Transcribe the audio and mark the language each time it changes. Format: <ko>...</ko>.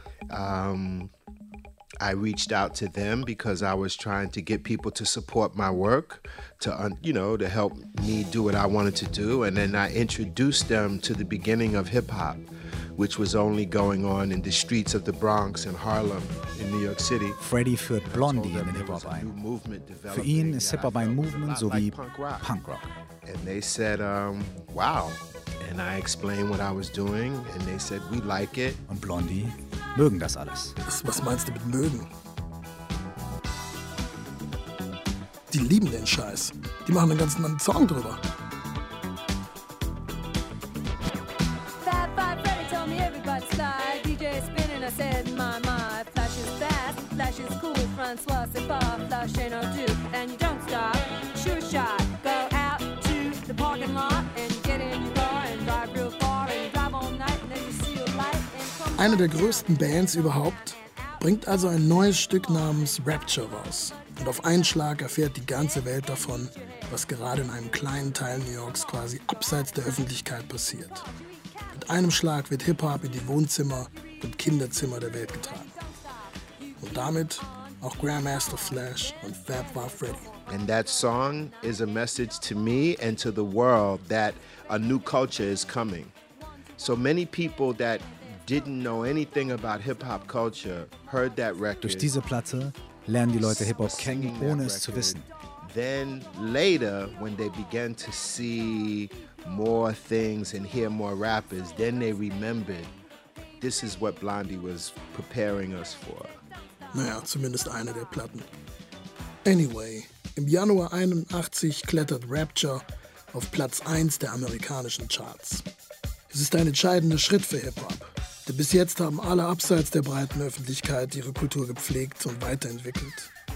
<en>I reached out to them because I was trying to get people to support my work, to help me do what I wanted to do. And then I introduced them to the beginning of hip hop, which was only going on in the streets of the Bronx and Harlem in New York City.</en> <de>Freddie führt Blondie in den Hip-Hop ein. Für ihn ist Hip-Hop ein Movement so wie Punk-Rock.</de> <en>And they said, wow. And I explained what I was doing, and they said, we like it.</en> <de>Und Blondie mögen das alles. Was meinst du mit mögen? Die lieben den Scheiß. Die machen einen ganzen Song drüber. Eine der größten Bands überhaupt bringt also ein neues Stück namens Rapture raus. Und auf einen Schlag erfährt die ganze Welt davon, was gerade in einem kleinen Teil New Yorks quasi abseits der Öffentlichkeit passiert. Mit einem Schlag wird Hip-Hop in die Wohnzimmer und Kinderzimmer der Welt getragen. Und damit auch Grandmaster Flash und Fab War Freddy.</de> <en>And that song is a message to me and to the world that a new culture is coming. So many people that didn't know anything about hip-hop culture heard that record.</en> <de>Durch diese Platte lernen die Leute Hip-Hop kennen, ohne es zu wissen.</de> <en>Then later, when they began to see more things and hear more rappers, then they remembered, this is what Blondie was preparing us for.</en> <de>Naja, zumindest eine der Platten. Anyway, im Januar 81 klettert Rapture auf Platz 1 der amerikanischen Charts. Es ist ein entscheidender Schritt für Hip-Hop. Denn bis jetzt haben alle abseits der breiten Öffentlichkeit ihre Kultur gepflegt und weiterentwickelt.</de>